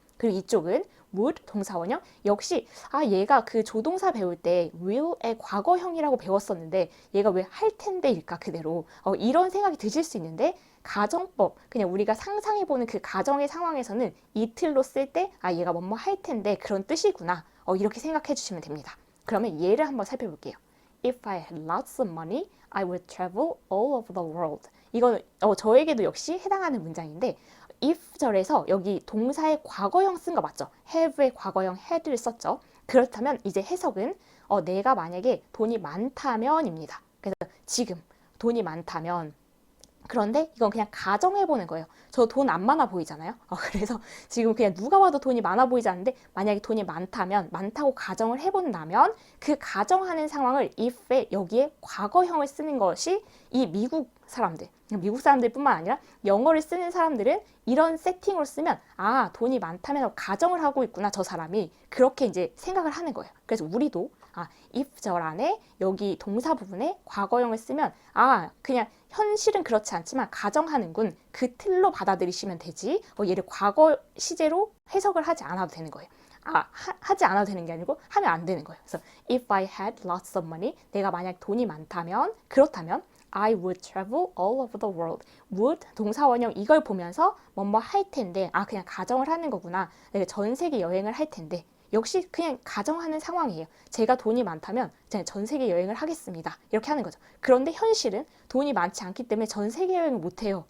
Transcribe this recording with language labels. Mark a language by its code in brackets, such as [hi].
[ko] 그리고 이쪽은 would 동사원형 역시 얘가 그 조동사 배울 때 will의 과거형이라고 배웠었는데 얘가 왜 할 텐데일까 그대로 이런 생각이 드실 수 있는데 가정법 그냥 우리가 상상해보는 그 가정의 상황에서는 이 틀로 쓸 때 얘가 뭐뭐 할 텐데 그런 뜻이구나 이렇게 생각해 주시면 됩니다. 그러면 얘를 한번 살펴볼게요. [en] If I had lots of money, I would travel all over the world. [ko] 이건 저에게도 역시 해당하는 문장인데 if 절에서 여기 동사의 과거형 쓴 거 맞죠? have의 과거형 had를 썼죠. 그렇다면 이제 해석은 내가 만약에 돈이 많다면입니다. 그래서 지금 돈이 많다면 그런데 이건 그냥 가정해보는 거예요. 저 돈 안 많아 보이잖아요. 그래서 지금 그냥 누가 봐도 돈이 많아 보이지 않는데 만약에 돈이 많다면 많다고 가정을 해본다면 그 가정하는 상황을 if에 여기에 과거형을 쓰는 것이 이 미국 사람들뿐만 아니라 영어를 쓰는 사람들은 이런 세팅으로 쓰면 돈이 많다면 가정을 하고 있구나 저 사람이 그렇게 이제 생각을 하는 거예요. 그래서 우리도 if 절 안에 여기 동사 부분에 과거형을 쓰면 그냥 현실은 그렇지 않지만 가정하는군 그 틀로 받아들이시면 되지 얘를 과거 시제로 해석을 하지 않아도 되는 거예요. 하지 않아도 되는 게 아니고 하면 안 되는 거예요. 그래서 [en] if I had lots of money [ko] 내가 만약 돈이 많다면 그렇다면 [en] I would travel all over the world. [ko] would 동사원형 이걸 보면서 뭐뭐 할 텐데 그냥 가정을 하는 거구나. 내가 전 세계 여행을 할 텐데 역시 그냥 가정하는 상황이에요. 제가 돈이 많다면 전 세계 여행을 하겠습니다. 이렇게 하는 거죠. 그런데 현실은 돈이 많지 않기 때문에 전 세계 여행을 못해요.